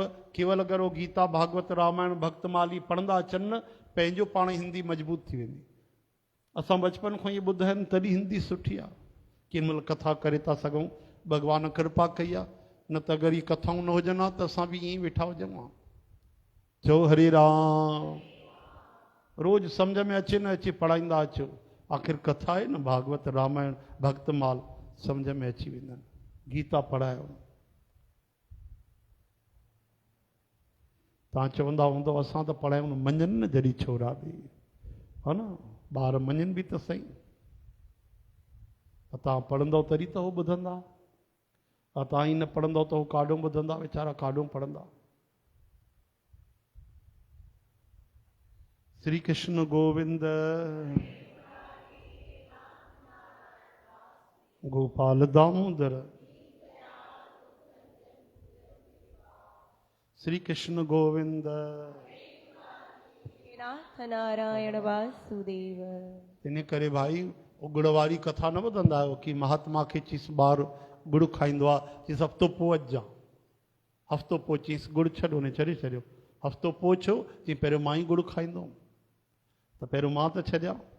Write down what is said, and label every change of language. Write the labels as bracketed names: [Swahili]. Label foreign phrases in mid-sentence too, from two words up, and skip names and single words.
[Sindhi] केवल अगरि उहो गीता भागवत रामायण भक्तमाली पढ़ंदा अचनि न, पंहिंजो पाण हिंदी मज़बूत थी वेंदी। असां बचपन खां इहे ॿुधा आहिनि, तॾहिं हिंदी सुठी आहे। कंहिं महिल कथा करे था सघूं, भॻवान कृपा कई आहे। न त अगरि इहे कथाऊं न हुजनि हा त असां बि ईअं ई वेठा हुजऊं हा। चओ हरे राम। रोज़ सम्झ में अचे न अचे पढ़ाईंदा अचो। आख़िर कथा आहे न, भागवत रामायण भक्तमाल सम्झ में अची वेंदा आहिनि। गीता पढ़ायो। तव्हां चवंदा हूंदव असां त पढ़ायूं न, मञनि न जॾहिं छोरा बि, हा न, ॿार मञनि बि त सही। तव्हां पढ़ंदव तॾहिं त उहो ॿुधंदा। तव्हां ई न पढ़ंदव त उहो काॾों ॿुधंदा? वीचारा काॾों पढ़ंदा। श्री कृष्ण गोविंद गोपाल दामोदर। श्री कृष्ण गोविंद। नाथ नारायण वासुदेव। इन करे भाई गुड़ वारी कथा न ॿुधंदा आहियो कि महात्मा खे चीस ॿार गुड़ खाईंदो आहे, चीस हफ़्तो पोइ अच जा, हफ़्तो पोइ चीस गुड़ छॾ, उन छॾे छॾियो। हफ़्तो पोइ छो, चई पहिरियों मां ई गुड़ खाईंदुमि, त पहिरियों मां त छॾियां।